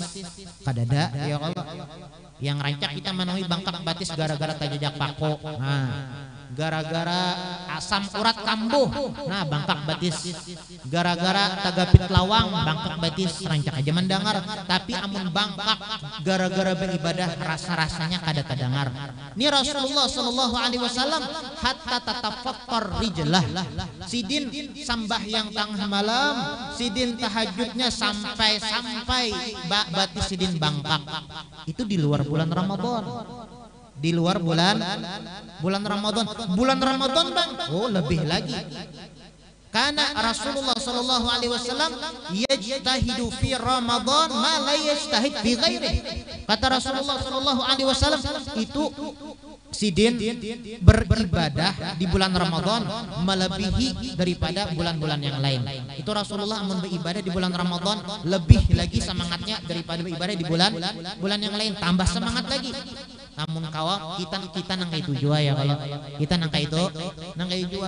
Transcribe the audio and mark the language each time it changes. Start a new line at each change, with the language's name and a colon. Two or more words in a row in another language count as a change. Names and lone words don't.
Banjar: Kadada ya Allah, yang rancak kita menemui bangkak batis gara-gara tajajak pako, gara-gara asam urat kambuh, bangkak batis, gara-gara tagapit lawang, bangkak batis, rancak aja mendengar. Tapi amun bangkak gara-gara beribadah, rasa-rasanya kada kedengar. Ini Rasulullah
Arabic: صلى الله عليه وسلم حتى تتفطر رجلاه,
Banjar: sidin sambahyang tengah malam, sidin tahajudnya sampai batis sidin bangkak.
Indonesian: Itu di luar bulan Ramadan. Di luar bulan Ramadan.
Banjar: Bulan Ramadan bang, lebih lagi.
Arabic: Karena رسول الله صلى الله عليه وسلم يجتهد في رمضان ما لا يجتهد في غيره.
Indonesian: Kata Rasulullah
Arabic: صلى الله عليه وسلم
Indonesian: itu sidin beribadah di bulan Ramadan melebihi daripada bulan-bulan yang lain. Itu Rasulullah beribadah di bulan Ramadan lebih lagi semangatnya daripada beribadah di bulan yang lain, tambah semangat lagi.
Banjar: Namun kawan kita nangkai itu jua ya, kalau kita nangkai jua.